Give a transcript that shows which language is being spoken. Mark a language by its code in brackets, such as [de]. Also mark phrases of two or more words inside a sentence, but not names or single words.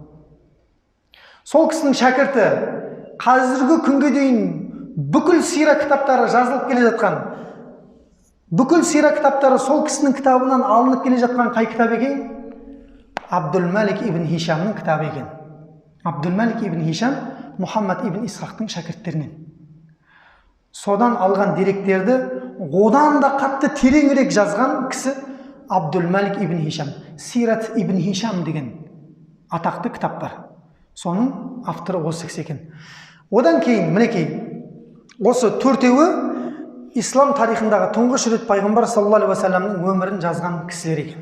[kk] Сол кісінің шәкірті қазіргі күнге дейін бүкіл сира кітаптары жазылып келе жатқан, бүкіл сира кітаптары сол кісінің кітабынан алынып келе жатқан қай кітап екен? Абдул-Малик ибн Хишамның кітабы екен. Абдул-Малик ибн Хишам Мұхаммад ибн Исхақтың шәкірттерінен. Содан алған деректерді одан да қатты тереңірек жазған кісі Абдул-Малик ибн Хишам. Сират ибн Хишам деген атақты кітап бар. Соның авторы осы кісі екен. Одан кейін, мінекей, осы төртеуі ислам тарихындағы тұңғыш рет пайғамбар [ar] صلى الله عليه وسلم [kk] өмірін жазған кісілер екен.